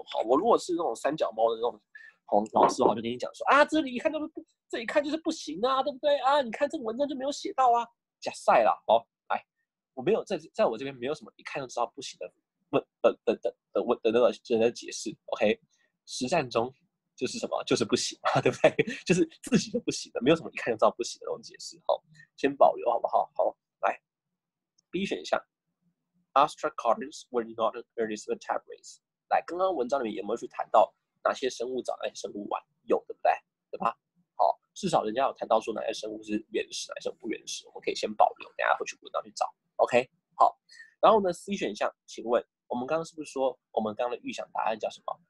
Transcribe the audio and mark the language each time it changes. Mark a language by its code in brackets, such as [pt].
[zh] 好，我如果是那种三脚猫的那种老师，我就跟你讲说啊，这里一看就是不，这一看就是不行啊，对不对啊？你看这个文章就没有写到啊，假赛啦。好，来，我没有在我这边没有什么一看就知道不行的那个人的解释。 OK， 实战中就是什么，就是不行嘛，对不对？就是自己就不行的，没有什么一看就知道不行的那种解释。好，先保留好不好？ [en] 好，来 B 选项，Ostracods were not early vertebrates。 [zh] 来，刚刚文章里面有没有去谈到哪些生物早，哪些生物晚？有，对不对？对吧？好，至少人家有谈到说哪些生物是原始，哪些生物不原始，我们可以先保留，等下回去文章去找。 OK， 好。然后呢 ，C 选项，请问我们刚刚是不是说我们刚刚的预想答案叫什么？